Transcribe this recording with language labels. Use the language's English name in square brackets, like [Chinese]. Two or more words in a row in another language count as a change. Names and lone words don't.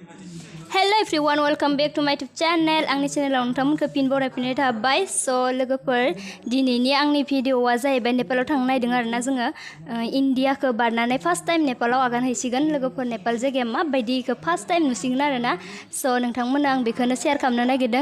[English] Hello everyone, welcome back to my YouTube channel. [Bodo] आंनि चेनेलाव नोंथांमोनखौ फिन बरायफिननाय थाबाय। लोगोफोर दिनैनि आंनि भिडिअआ जाहैबाय नेपालाव थांनो नागिरदों आरोना जोङो इन्डियाखौ बारनानै [English] first time [Bodo] नेपालाव आगान हैसिगोन। लोगोफोर नेपाल जायगाया माबायदिखौ [English] first time [Bodo] नुसिगोन आरोना। नोंथांमोना आं बेखौनो शेयार खालामनो नागिरदों।